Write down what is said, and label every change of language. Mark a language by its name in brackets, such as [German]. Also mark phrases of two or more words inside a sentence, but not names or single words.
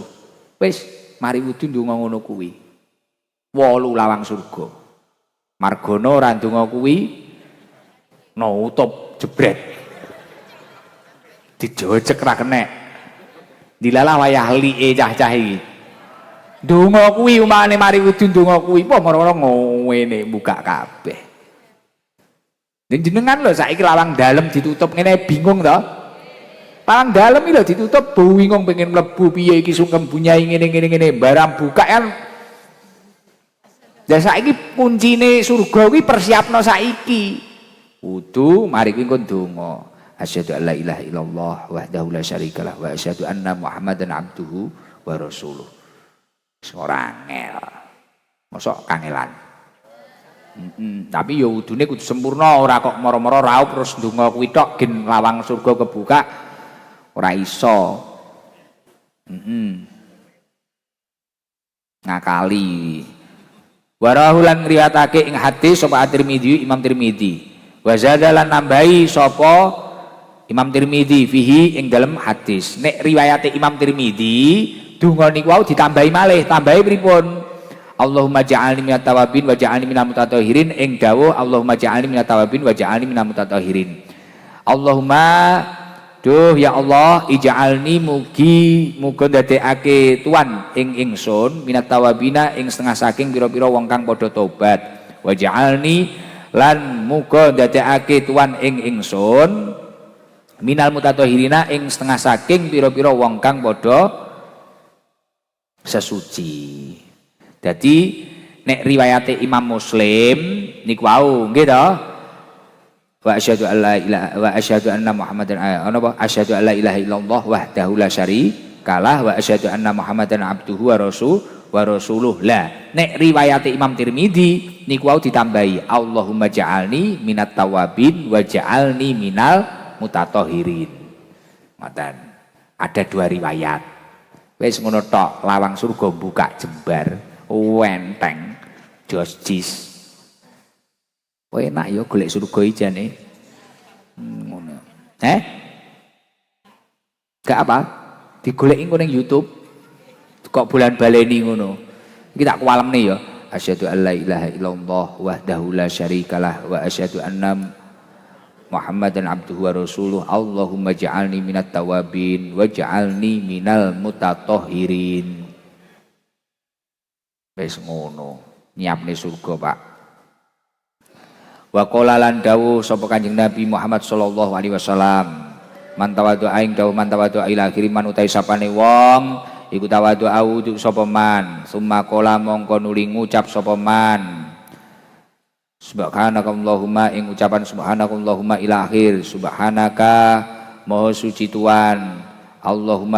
[Javanese] Wis, mari wudu ndonga ngono kuwi. 8 lawang surga. Margono ora ndonga kuwi nutup jebret. Dijojek ra kenek. Dilalah wayah li'e cah-cah iki. Ndonga kuwi umpamane mari wudu ndonga kuwi apa moro-moro ngene buka kabeh. Jenengan lho saiki lawang dalem ditutup ngene bingung to? Lawang dalem iki lho ditutup bingung pengen mlebu piye iki sungkem bunyai ngene barang buka kan. Lah saiki kuncine surga kuwi persiapno saiki. Wudu mari kuwi engko ndonga. [Arabic] أشهد أن لا إله إلا الله وحده لا شريك له وأشهد أن محمدا عبده ورسوله. [Javanese] Ora angel. Mosok kangelan. Tapi ya wudune kudu sempurna, ora kok moro-moro raup terus ndonga kuwi tok gen lawang surga kebuka. Ora iso. Ngakali. Warahulan ngriwatake ing hadis sapa At-Tirmidzi, Imam Tirmidzi. Wa zadalan nambahi sapa Imam Tirmidzi fihi ing dalem hadis. Nek riwayate Imam Tirmidzi donga niku wau ditambahi malih, tambahi pripun? [Arabic] اللهم اجعلني من التوابين واجعلني من المتطهرين [Javanese] ing dawuh [Arabic] اللهم اجعلني من التوابين واجعلني من المتطهرين. [Javanese] Allahumma duh ya Allah ij'alni muga ndadekake tuan ing ingsun [Arabic] من التوابين [Javanese] ing setengah saking pira-pira wong kang padha tobat. [Arabic] واجعلني [Javanese] lan muga ndadekake tuan ing ingsun [Arabic] من المتطهرين [Javanese] ing setengah saking pira-pira wong kang padha sesuci. Jadi nek riwayate Imam Muslim niku wau nggih to. [Arabic] وأشهد أن لا إله وأشهد أن محمدا apa أشهد أن لا إله إلا الله وحده لا شريك له وأشهد أن محمدا عبده ورسوله. [Javanese] Lah nek riwayate Imam Tirmidzi niku wau ditambahi [Arabic] اللهم اجعلني من التوابين واجعلني من المتطهرين. [Javanese] Ngoten. Ada 2 riwayat. Wis ngono tok, lawang surga buka jembar, wenteng, jis. Enak ya golek surga ijane. Ngono. Gak apa? Digoleki engko ning YouTube. Kok bulan baleni ngono. Iki tak kuwalemne ya. [Arabic] أشهد أن لا إله إلا الله وحده لا شريك له وأشهد أن محمدا عبده ورسوله. اللهم اجعلني من التوابين واجعلني من المتطهرين. [Javanese] Wis ngono, nyiapne surga, Pak. [Arabic] وقال [Javanese] lan dawuh sapa Kanjeng Nabi Muhammad [Arabic] صلى الله عليه وسلم, من توضأ [Javanese] aing dawuh [Arabic] من توضأ إلى آخره [Javanese] man utai sapane wong iku tawadhu sapa man [Arabic] ثم قال [Javanese] mongko nuli ngucap sapa [Arabic] من سبحانك اللهم [Javanese] ing ucapan [Arabic] سبحانك اللهم إلى آخر سبحانك [Javanese] maha suci Tuhan Allahumma